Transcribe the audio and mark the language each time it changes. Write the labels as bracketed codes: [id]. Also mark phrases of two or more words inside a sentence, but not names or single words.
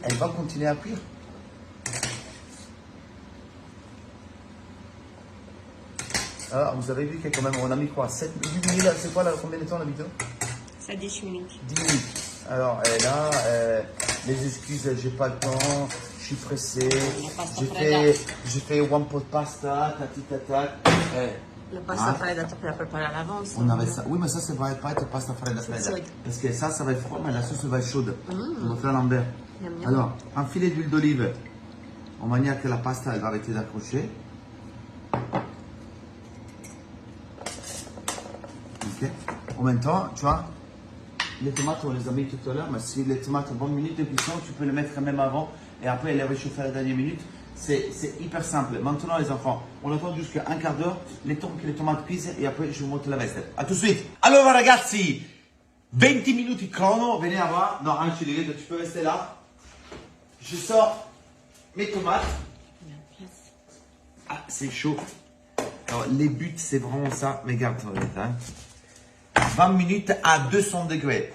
[fr] elle va continuer à cuire. Alors, vous avez vu que quand même, on a mis quoi 7 minutes, c'est quoi là, combien de temps la vidéo? Ça 10 minutes. 10 minutes. Alors, et là, les excuses, j'ai pas le temps, je suis pressé, j'ai fait [en] one pot pasta, [fr] tati tata. [it] La pasta fredda, [fr] tu peux la préparer à l'avance. On avait ça. Oui, mais ça, va pas être [it] pasta fredda. [fr] Parce que ça va être froid, mais la sauce va être chaude. On va faire l'envers. Alors, un filet d'huile d'olive, en manière que la pasta, elle va arrêter d'accrocher. Ok. En même temps, tu vois, les tomates, on les a mis tout à l'heure, mais si les tomates ont 20 minutes de cuisson, tu peux les mettre même avant et après les réchauffer à la dernière minute. C'est hyper simple. Maintenant, les enfants, on attend jusqu'à un quart d'heure, le temps que les tomates cuisent et après, je vous montre la vaisselle. A tout de suite. [it] Allora, ragazzi, [fr] 20 minutes de chrono. Venez à voir. Non, un chili, tu peux rester là. Je sors mes tomates. Ah, c'est chaud. Alors, les buts, c'est vraiment ça. Mais regarde, hein. 20 minutes à 200 degrés.